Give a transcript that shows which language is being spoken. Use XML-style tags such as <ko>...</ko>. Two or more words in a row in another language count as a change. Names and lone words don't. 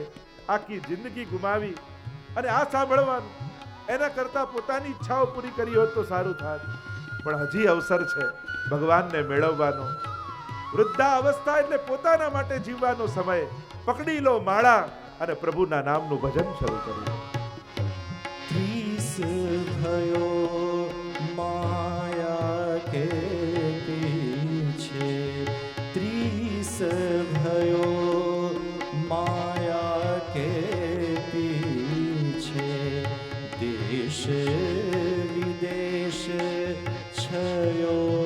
<gu>આખી જિંદગી ગુમાવી અને આ સાંભળવાનું, એના કરતા પોતાની ઈચ્છાઓ પૂરી કરી હોત તો સારું થાત. પણ હજી અવસર છે ભગવાનને મેળવવાનો. વૃદ્ધા અવસ્થા એટલે પોતાના માટે જીવવાનો સમય. પકડી લો માળા અને પ્રભુના નામનું ભજન શરૂ કર્યું.</gu> <hi>30 भयो माया के पीछे, 30 भयो माया के पीछे, देश विदेश छयो.</hi>